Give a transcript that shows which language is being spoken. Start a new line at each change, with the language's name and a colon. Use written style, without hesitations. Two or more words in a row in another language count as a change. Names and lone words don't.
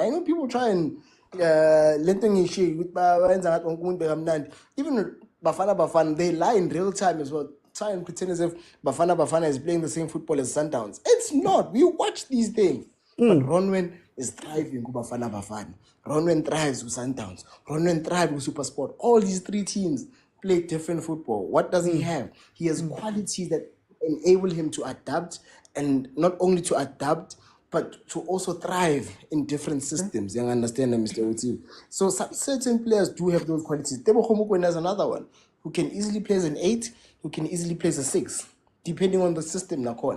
English: I know people try and even Bafana, they lie in real time as well. Try and pretend as if Bafana is playing the same football as Sundowns. It's not. We watch these things. But Ronwen is thriving with Bafana. Ronwen thrives with Sundowns. Ronwen thrives with Supersport. All these three teams play different football. What does he have? He has qualities that enable him to adapt, and not only to adapt, but to also thrive in different systems. You understand, Mr. Oti? So certain players do have those qualities. Tebogo Mokwena is another one who can easily play as an 8, who can easily play as a 6, depending on the system, Nakon.